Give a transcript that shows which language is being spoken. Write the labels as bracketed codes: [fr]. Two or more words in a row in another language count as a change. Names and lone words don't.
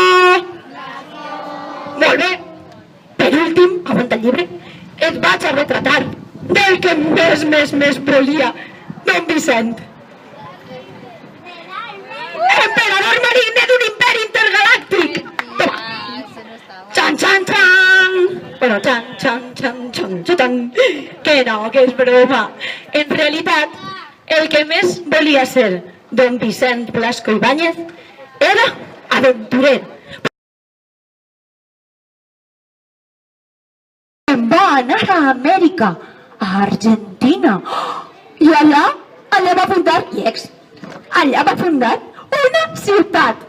[ca] Molt bé. Per últim, aguanta el llibre, et vaig a retratar del que més volia, Don Vicent. Emperador marine d'un imperi intergalàctic. Toma. Chan, chan, chan. Bueno, chan, chan, chan, chan, chan. Que no, que és broma. En realitat, el que més volia ser Don Vicent Blasco Ibáñez era aventurer. Va anar a Amèrica, a Argentina, i allà va fundar, allà va fundar una ciutat.